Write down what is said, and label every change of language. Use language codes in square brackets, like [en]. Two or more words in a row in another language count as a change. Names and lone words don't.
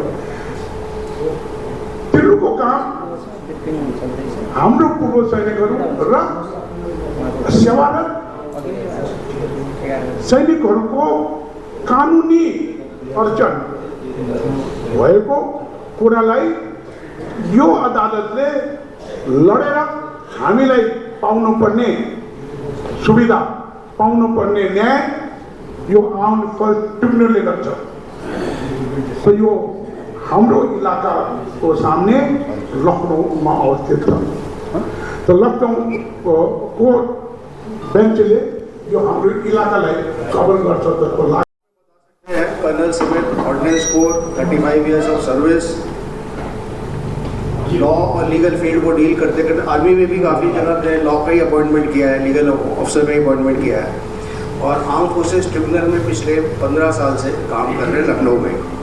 [ne] तिनीहरूको काम हाम्रो पूर्व सैनिकहरू र सेवारत सैनिकहरूको कानुनी अडचन भएको कुरालाई यो अदालतले लडेर हामीलाई पाउनुपर्ने सुविधा, पाउनुपर्ने न्याय यो [en] arm force tribunalले [ne] गर्छ। तो यो हाम्रो इलाकाको सामने लखनऊमा अवस्थित छ। तो लखनऊको बेन्चले यो हाम्रो इलाकालाई कभर गर्छ। त्यसको लागि [hi] कर्नल सुमित, [en] ordnance corps, 35 years of service, [hi] लॉ और [en] legal field [hi] को डील करते करते आर्मी में भी काफ़ी जगह लॉ का ही अपॉइंटमेंट किया है, [en] legal officer [hi] का ही अपॉइंटमेंट किया है और [en] arm forces tribunal [hi] में पिछले 15 साल से काम कर रहे हैं लखनऊ में।